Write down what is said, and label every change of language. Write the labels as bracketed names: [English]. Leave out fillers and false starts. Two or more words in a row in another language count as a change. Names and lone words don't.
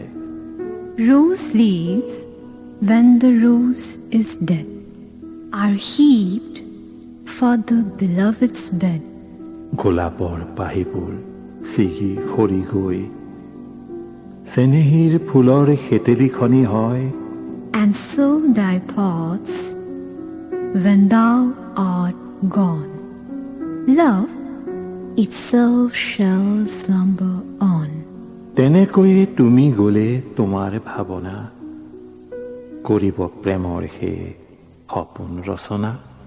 [English] Rose leaves, when the rose is dead, are heaped for the beloved's bed. [Assamese] গোলাপৰ পাহিবোৰ ছিগি সৰি গৈ চেনেহীৰ ফুলৰ খেতেলিখনি হয় [English] And so thy thoughts, when thou art gone, love itself shall slumber on. [Assamese] তেনেকৈয়ে তুমি গ'লে তোমাৰ ভাৱনা কৰিব প্ৰেমৰ হে সপোন ৰচনা।